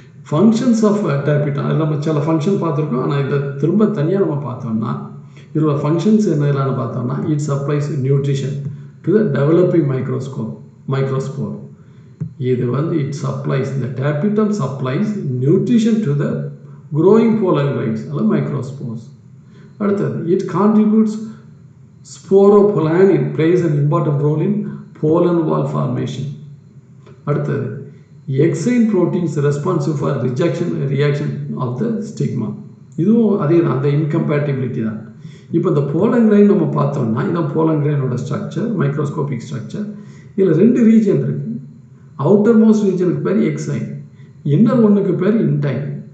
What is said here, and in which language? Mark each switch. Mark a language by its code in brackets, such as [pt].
[ta] Functions of டேபிட்டம் அதில் நம்ம சில ஃபங்க்ஷன் பார்த்துருக்கோம். ஆனால் இதை திரும்ப தனியாக நம்ம பார்த்தோம்னா இதோட ஃபங்க்ஷன்ஸ் என்னென்னு பார்த்தோம்னா [en] It supplies nutrition to the developing microspore. [ta] இது வந்து [en] It supplies இந்த tapetum supplies nutrition to the growing pollen grains அல்ல microspores. அடுத்தது it contributes sporopollenin plays an important role in pollen wall formation. அடுத்தது exine proteins responsive for reaction of the stigma. [ta] இதுவும் அதே தான், அந்த இன்கம்பேட்டிபிலிட்டி தான். இப்போ இந்த போலன் கிரைன் நம்ம பார்த்தோம்னா இதான் போலன் கிரைனோட ஸ்ட்ரக்சர், மைக்ரோஸ்கோபிக் ஸ்ட்ரக்சர். இதில் ரெண்டு ரீஜன் இருக்குது. அவுட்டர் மோஸ்ட் ரீஜனுக்கு பேர் எக்ஸைன், இன்னர் ஒன்றுக்கு பேர் இன்டைன்.